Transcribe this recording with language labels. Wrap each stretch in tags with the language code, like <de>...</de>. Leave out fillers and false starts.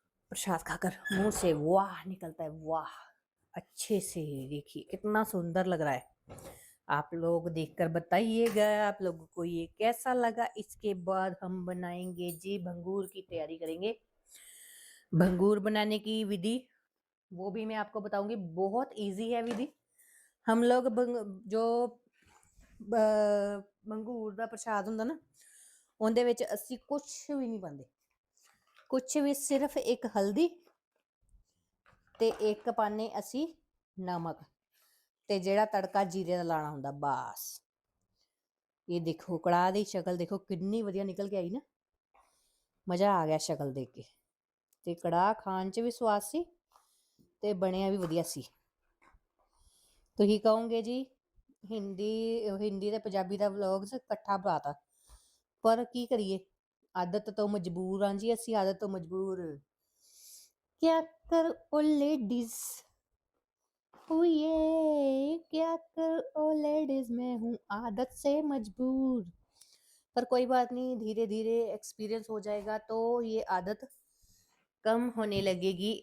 <hi>प्रसाद खाकर मुंह से वाह निकलता है, वाह। अच्छे से देखिए कितना सुंदर लग रहा है। आप लोग देखकर बताइएगा आप लोगों को ये कैसा लगा। इसके बाद हम बनाएंगे जी भंगूर की तैयारी करेंगे। भंगूर बनाने की विधि वो भी मैं आपको बताऊंगी, बहुत इजी है विधि। हम लोग जो भंगूर</hi> <pa>ਦਾ ਪ੍ਰਸ਼ਾਦ ਹੁੰਦਾ ਨਾ, ਉਹਦੇ ਵਿੱਚ ਅਸੀਂ ਕੁਝ ਵੀ ਨਹੀਂ ਪਾਉਂਦੇ, ਕੁਝ ਵੀ, ਸਿਰਫ ਇੱਕ ਹਲਦੀ ਤੇ ਇੱਕ ਪਾਣੇ ਅਸੀਂ ਨਮਕ ਤੇ ਜਿਹੜਾ ਤੜਕਾ ਜੀਰੇ ਦਾ ਲਾਣਾ ਹੁੰਦਾ, ਬਸ। ਇਹ ਦੇਖੋ ਕੜਾਹ ਦੀ ਸ਼ਕਲ ਦੇਖੋ ਕਿੰਨੀ ਵਧੀਆ ਨਿਕਲ ਕੇ ਆਈ ਨਾ, ਮਜ਼ਾ ਆ ਗਿਆ ਸ਼ਕਲ ਦੇਖ ਕੇ। ਤੇ ਕੜਾਹ ਖਾਣ 'ਚ ਵੀ ਸਵਾਦ ਸੀ ਤੇ ਬਣਿਆ ਵੀ ਵਧੀਆ ਸੀ। ਤੁਸੀਂ ਕਹੋਗੇ ਜੀ ਹਿੰਦੀ ਤੇ ਪੰਜਾਬੀ ਦਾ ਵਲੌਗਸ ਇਕੱਠਾ ਬਣਾਤਾ, ਪਰ ਕੀ ਕਰੀਏ, ਆਦਤ ਤੋਂ ਮਜਬੂਰ ਹਾਂ ਜੀ ਅਸੀਂ, ਆਦਤ ਤੋਂ ਮਜਬੂਰ।</pa> <hi>क्या कर ओ लेडीज, क्या कर ओ लेडीज, मैं हूँ आदत से मजबूर। पर कोई बात नहीं, धीरे धीरे एक्सपीरियंस हो जाएगा तो ये आदत कम होने लगेगी।</hi>